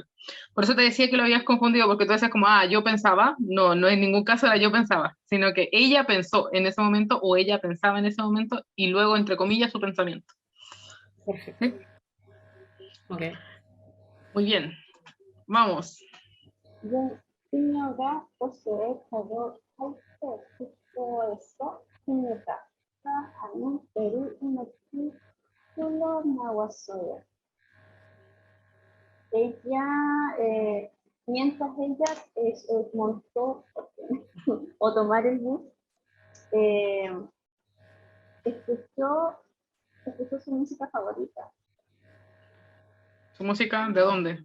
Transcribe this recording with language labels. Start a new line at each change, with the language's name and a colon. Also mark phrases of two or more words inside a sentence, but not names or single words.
Spanish: Por eso te decía que lo habías confundido, porque tú decías como, yo pensaba. No, no en ningún caso era yo pensaba, sino que ella pensó en ese momento, o ella pensaba en ese momento, y luego, entre comillas, su pensamiento. Perfecto. ¿Sí? Ok. Muy bien. Vamos.
Korean: 그녀가 버스에 타고 할때 숙소에서 그녀가 하는 때를 이렇게 흘러나왔어요.
Spanish: Ella, mientras ella montó o tomar el bus, escuchó su música favorita. ¿Su música de dónde?